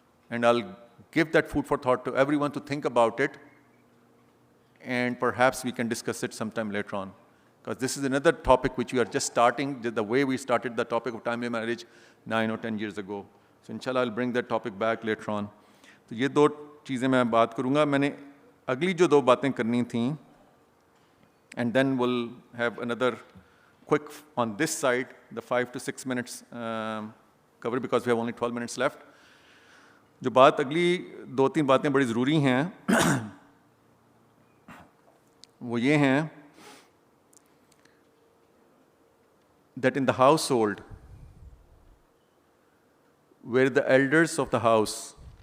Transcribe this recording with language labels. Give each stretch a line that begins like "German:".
English: And I'll give that food for thought to everyone to think about it, and perhaps we can discuss it sometime later on. Because this is another topic which we are just starting, the way we started the topic of timely marriage 9 or 10 years ago. So inshallah I'll bring that topic back later on.
Hindi: तो ये दो चीज़ें मैं बात करूँगा. मैंने अगली जो दो बातें करनी थी,
English: and then we'll have another quick on this side, the 5 to 6 minutes cover, because we have only 12 minutes left.
Hindi: जो बात अगली दो तीन बातें बड़ी ज़रूरी हैं वो ये हैं
English: that in the household where the elders of the house,